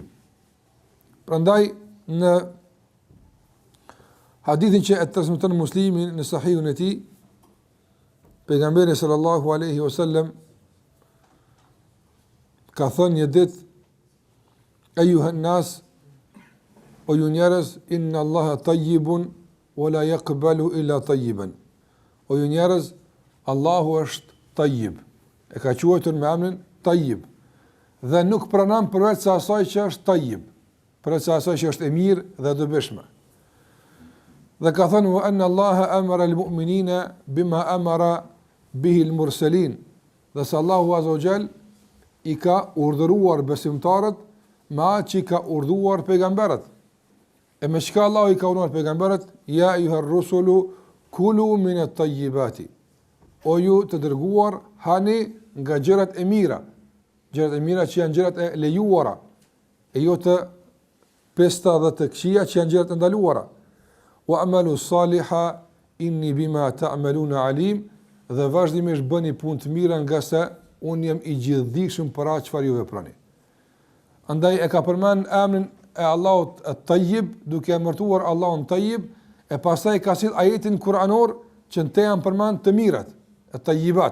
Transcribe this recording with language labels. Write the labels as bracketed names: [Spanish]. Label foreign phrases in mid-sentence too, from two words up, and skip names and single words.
[Albanian] Prandaj në hadithin që e transmeton Muslimi në Sahihun e tij, pejgamberi [Arabic] صلى الله عليه وسلم [Albanian] ka thënë një ditë: [Arabic] "أيها الناس, [Albanian] o ju njerëz, [Arabic] إن الله طيب ولا يقبل إلا طيبا." [Albanian] O ju njerëz, Allahu është Tayyib. E ka quajtur me emrin Tayyib. Dhe nuk pranon përveç se asaj që është Tayyib, përveç se asaj që është e mirë dhe e dobishme. Dhe ka thënë: [Arabic] "وأن الله أمر المؤمنين بما أمر به المرسلين." [Albanian] Dhe se Allahu [Arabic] عز وجل [Albanian] i ka urdhëruar besimtarët me atë që i ka urdhëruar pejgamberët. E me çka Allahu i ka urdhëruar pejgamberët? [Arabic] يا أيها الرسل كلوا من الطيبات. [Albanian] O ju të dërguar, hani nga gjërat e mira. Gjërat e mira që janë gjërat e lejuara, e jo të pesta dhe të këqija që janë gjërat e ndaluara. [Arabic] واعملوا صالحا إني بما تعملون عليم, [Albanian] dhe vazhdimisht bëni punë të mira nga se unë jam i gjithdijshëm për atë çfarë ju veproni. Andaj e ka përmend emrin e Allahut At-Tayyib, duke emërtuar Allahun Tayyib, e pastaj ka sill ajetin kuranor që në te janë përmend të mirat, At-Tayyibat.